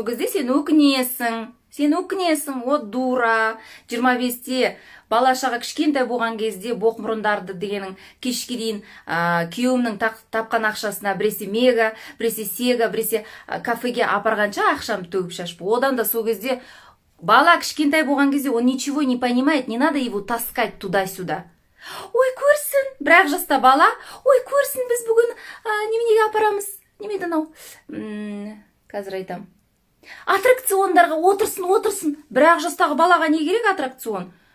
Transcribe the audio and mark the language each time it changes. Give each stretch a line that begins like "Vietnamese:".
Kazakh: Сол кезде сен өкінесің, о дура. 25-те бала-шаға кішкентай болған кезде боқмұрындарды дегенің кешке дейін күйеуімнің тапқан ақшасына біресе мега, біресе сега, біресе кафеге апарғанша ақшамды төгіп шашып. Одан да сол кезде бала кішкентай болған кезде
Russian: он ничего не понимает, не надо его таскать туда-сюда.
Kazakh: Ой, көрсін, бірақ жаста бала, ой, көрсін, біз бүгін неменеге апарамыз, немеді анау, қазір айтам. Аттракциондарға отырсын, бірақ жастағы балаға не керек аттракцион?